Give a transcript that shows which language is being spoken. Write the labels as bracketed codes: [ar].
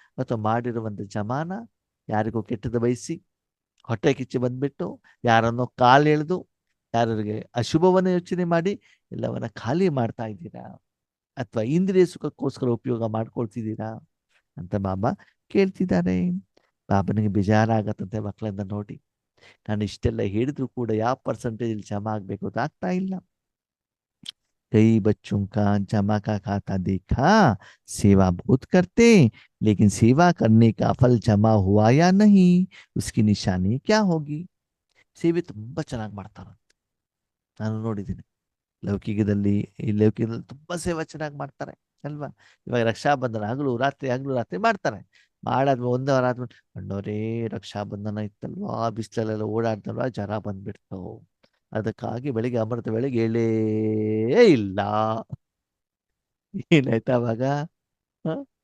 [kn] ಅಥವಾ ಮಾಡಿರುವಂತ ಜಮಾನ ಯಾರಿಗೋ ಕೆಟ್ಟದ ಬಯಸಿ, ಹೊಟ್ಟೆ ಕಿಚ್ಚಿ ಬಂದ್ಬಿಟ್ಟು, ಯಾರನ್ನೋ ಕಾಲು ಎಳೆದು, ಯಾರಿಗೆ ಅಶುಭವನ್ನ ಯೋಚನೆ ಮಾಡಿ ಎಲ್ಲವನ್ನ ಖಾಲಿ ಮಾಡ್ತಾ ಇದ್ದೀರಾ? ಅಥವಾ ಇಂದ್ರಿಯ ಸುಖಕ್ಕೋಸ್ಕರ ಉಪಯೋಗ ಮಾಡ್ಕೊಳ್ತಿದ್ದೀರಾ ಅಂತ ಬಾಬಾ ಕೇಳ್ತಿದ್ದಾರೆ. ಬಾಬನಿಗೆ ಬೇಜಾರಾಗತ್ತಂತೆ ಮಕ್ಕಳನ್ನ ನೋಡಿ. ನಾನು ಇಷ್ಟೆಲ್ಲ ಹೇಳಿದ್ರು ಕೂಡ ಯಾವ ಪರ್ಸೆಂಟೇಜ್ ಜಮಾ ಆಗ್ಬೇಕು ಅಂತ ಆಗ್ತಾ ಇಲ್ಲ. [hi] कई बच्चों का जमा का खाता देखा, सेवा बहुत करते, लेकिन सेवा करने का फल जमा हुआ या नहीं, उसकी निशानी क्या होगी? [kn] ಸೇವೆ ತುಂಬಾ ಚೆನ್ನಾಗಿ ಮಾಡ್ತಾರಂತೆ, ನಾನು ನೋಡಿದ್ದೀನಿ. ಲೌಕಿಕದಲ್ಲಿ, ಈ ಲೌಕಿಕದಲ್ಲಿ ತುಂಬಾ ಸೇವೆ ಚೆನ್ನಾಗಿ ಮಾಡ್ತಾರೆ ಅಲ್ವಾ? ಇವಾಗ ರಕ್ಷಾಬಂಧನ ಹಗಲು ರಾತ್ರಿ ಮಾಡ್ತಾರೆ. ಮಾಡಾದ್ಮೇಲೆ 1 ವಾರ ಆದ್ಮೇಲೆ, ಅಣ್ಣೋರೇ ರಕ್ಷಾಬಂಧನ ಇತ್ತಲ್ವಾ, ಬಿಸಿಲಲ್ಲೆಲ್ಲ ಓಡಾಡ್ತಲ್ವಾ, ಜ್ವರ ಬಂದ್ಬಿಡ್ತು, ಅದಕ್ಕಾಗಿ ಬೆಳಿಗ್ಗೆ ಅಮೃತ ವೇಳೆಗೆ ಹೇಳೇ ಇಲ್ಲ. ಏನಾಯ್ತು ಅವಾಗ? ಹ?